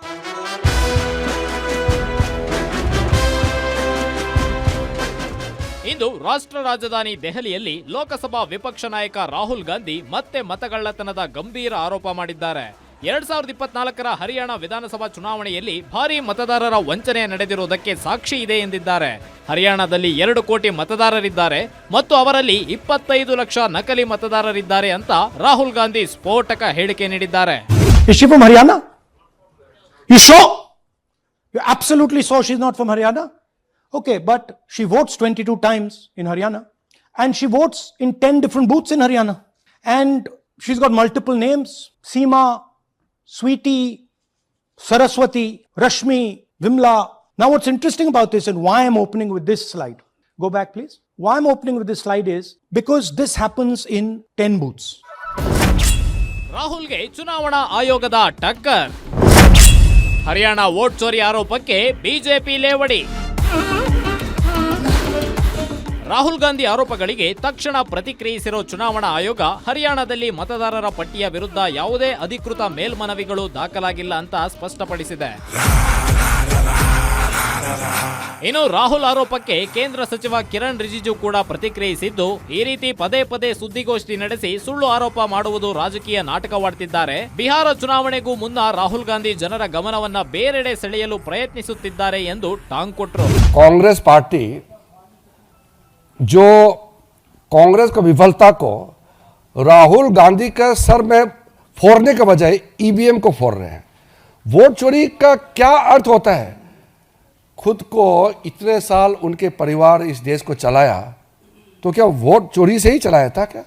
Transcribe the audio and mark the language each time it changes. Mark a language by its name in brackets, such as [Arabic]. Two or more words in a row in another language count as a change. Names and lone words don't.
[Kannada] ಇಂದು ರಾಷ್ಟ್ರ ರಾಜಧಾನಿ ದೆಹಲಿಯಲ್ಲಿ ಲೋಕಸಭಾ ವಿಪಕ್ಷ ನಾಯಕ ರಾಹುಲ್ ಗಾಂಧಿ ಮತ್ತೆ ಮತಗಳ್ಳತನದ ಗಂಭೀರ ಆರೋಪ ಮಾಡಿದ್ದಾರೆ. 2024ರ ಹರಿಯಾಣ ವಿಧಾನಸಭಾ ಚುನಾವಣೆಯಲ್ಲಿ ಭಾರೀ ಮತದಾರರ ವಂಚನೆ ನಡೆದಿರುವುದಕ್ಕೆ ಸಾಕ್ಷಿ ಇದೆ ಎಂದಿದ್ದಾರೆ. ಹರಿಯಾಣದಲ್ಲಿ 2 ಕೋಟಿ ಮತದಾರರಿದ್ದಾರೆ ಮತ್ತು ಅವರಲ್ಲಿ 25 ಲಕ್ಷ ನಕಲಿ ಮತದಾರರಿದ್ದಾರೆ ಅಂತ ರಾಹುಲ್ ಗಾಂಧಿ ಸ್ಫೋಟಕ ಹೇಳಿಕೆ ನೀಡಿದ್ದಾರೆ. [English] Is she from Haryana? You sure? You absolutely sure she's not from Haryana? Okay, but she votes 22 times in Haryana and she votes in 10 different booths in Haryana and she's got multiple names: Seema, Sweetie, Saraswati, Rashmi, Vimla. Now what's interesting about this and why I'm opening with this slide, go back please. Why I'm opening with this slide is because this happens in 10 booths. [Kannada] ರಾಹುಲ್ಗೆ ಚುನಾವಣಾ ಆಯೋಗದ ಟಕ್ಕರ್. ಹರಿಯಾಣ ವೋಟ್ ಚೋರಿ ಆರೋಪಕ್ಕೆ ಬಿಜೆಪಿ ಲೇವಡಿ. ರಾಹುಲ್ ಗಾಂಧಿ ಆರೋಪಗಳಿಗೆ ತಕ್ಷಣ ಪ್ರತಿಕ್ರಿಯಿಸಿರೋ ಚುನಾವಣಾ ಆಯೋಗ ಹರಿಯಾಣದಲ್ಲಿ ಮತದಾರರ ಪಟ್ಟಿಯ ವಿರುದ್ಧ ಯಾವುದೇ ಅಧಿಕೃತ ಮೇಲ್ಮನವಿಗಳು ದಾಖಲಾಗಿಲ್ಲ ಅಂತ ಸ್ಪಷ್ಟಪಡಿಸಿದೆ. ಇನ್ನು ರಾಹುಲ್ ಆರೋಪಕ್ಕೆ ಕೇಂದ್ರ ಸಚಿವ ಕಿರಣ್ ರಿಜಿಜು ಕೂಡ ಪ್ರತಿಕ್ರಿಯಿಸಿದ್ದು, ಈ ರೀತಿ ಪದೇ ಪದೇ ಸುದ್ದಿಗೋಷ್ಠಿ ನಡೆಸಿ ಸುಳ್ಳು ಆರೋಪ ಮಾಡುವುದು ರಾಜಕೀಯ ನಾಟಕವಾಡ್ತಿದ್ದಾರೆ. ಬಿಹಾರ ಚುನಾವಣೆಗೂ ಮುನ್ನ ರಾಹುಲ್ ಗಾಂಧಿ ಜನರ ಗಮನವನ್ನ ಬೇರೆಡೆ ಸೆಳೆಯಲು ಪ್ರಯತ್ನಿಸುತ್ತಿದ್ದಾರೆ ಎಂದು ಟಾಂಗ್ ಕೊಟ್ಟರು. [English] Congress party [Hindi] जो कांग्रेस की विफलता को राहुल गांधी के सर में फोड़ने के बजाय ईवीएम को फोड़ रहे हैं. वोट चोरी का क्या अर्थ होता है? खुद को इतने साल उनके परिवार इस देश को चलाया, तो क्या वोट चोरी से ही चलाया था क्या?